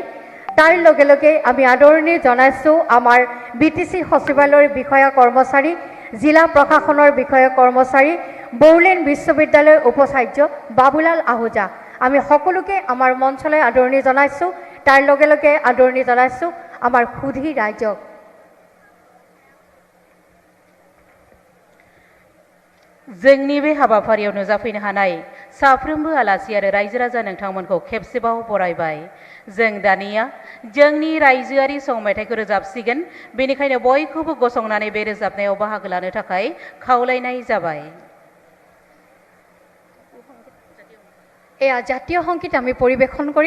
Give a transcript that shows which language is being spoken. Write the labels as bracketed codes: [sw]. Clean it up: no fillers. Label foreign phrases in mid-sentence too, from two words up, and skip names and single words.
[as] তাৰ লগে লগে আমি আদৰণি জনাইছোঁ আমাৰ BTC সচিবালয়ৰ বিষয়া কৰ্মচাৰী, জিলা প্ৰশাসনৰ বিষয়া কৰ্মচাৰী, বড়োলেণ্ড বিশ্ববিদ্যালয়ৰ উপাচাৰ্য বাবুলাল আহুজা। আমি সকলোকে আমাৰ মঞ্চলৈ আদৰণি জনাইছোঁ। তাৰ লগে লগে আদৰণি জনাইছোঁ আমাৰ সুধী ৰাইজক। [brx] जोंनि बे हाबाफारियाव नुजाफैनो हानाय साफ्रोमबो आलासि आरो रायजो राजा नोंथांमोनखौ खेबसेबाव बरायबाय। जों दानिया जोंनि रायजोआरि सं मेथाइखौ रोजाबसिगोन, बेनिखायनो बयखौबो गसंनानै बे रोजाबनायाव बाहागो लानो थाखाय खावलायनाय जाबाय। [as] এয়া জাতীয় সংগীত আমি পৰিৱেশন কৰিম।